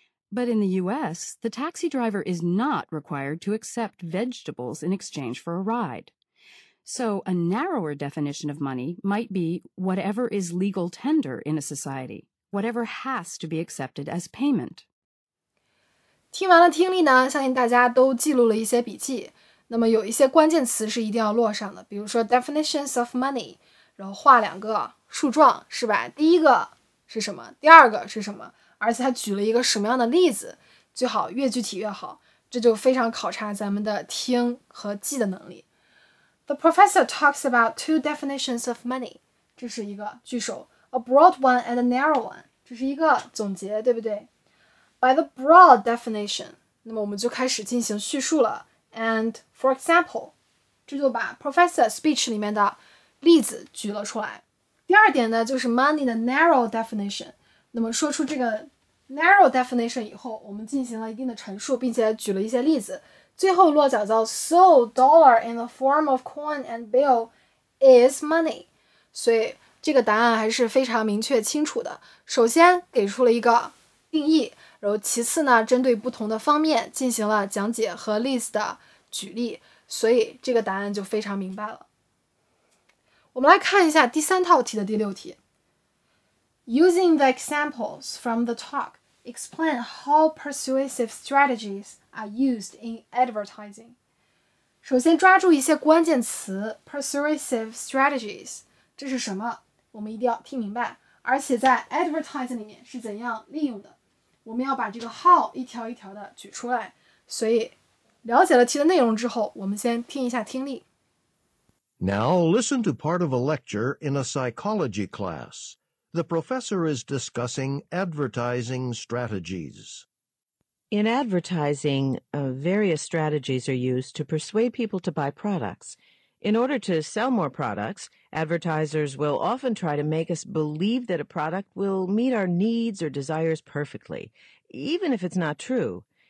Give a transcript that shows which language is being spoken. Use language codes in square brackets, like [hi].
[en] But in the U.S., the taxi driver is not required to accept vegetables in exchange for a ride. So a narrower definition of money might be whatever is legal tender in a society, whatever has to be accepted as payment. [zh] 听完了听力呢，相信大家都记录了一些笔记。那么有一些关键词是一定要落上的，比如说 [en] definitions of money， [zh] 然后画2个树状，是吧？第一个是什么？第二个是什么？而且他举了一个什么样的例子，最好越具体越好，这就非常考察咱们的听和记的能力。 [en] The professor talks about 2 definitions of money， [zh] 这是一个句首 [en] ，a broad one and a narrow one， [zh] 这是一个总结，对不对？ [en] By the broad definition， [zh] 那么我们就开始进行叙述了。 [en] And for example， [zh] 这就把 professor speech 里面的例子举了出来。第二点呢，就是 money 的 narrow definition。那么说出这个 narrow definition 以后，我们进行了一定的陈述，并且举了一些例子。最后落脚到 [en] so dollar in the form of coin and bill is money。 [zh] 所以这个答案还是非常明确清楚的。首先给出了一个定义，然后其次呢，针对不同的方面进行了讲解和例子的举例，所以这个答案就非常明白了。我们来看一下第3套题的第6题。 [en] Using the examples from the talk, explain how persuasive strategies are used in advertising. [zh] 首先抓住一些关键词 persuasive strategies， 这是什么？我们一定要听明白，而且在 advertising 里面是怎样利用的，我们要把这个 how 一条一条的举出来。所以了解了题的内容之后，我们先听一下听力。 [en] Now listen to part of a lecture in a psychology class.The professor is discussing advertising strategies. In advertising, various strategies are used to persuade people to buy products. In order to sell more products, advertisers will often try to make us believe that a product will meet our needs or desires perfectly, even if it's not true.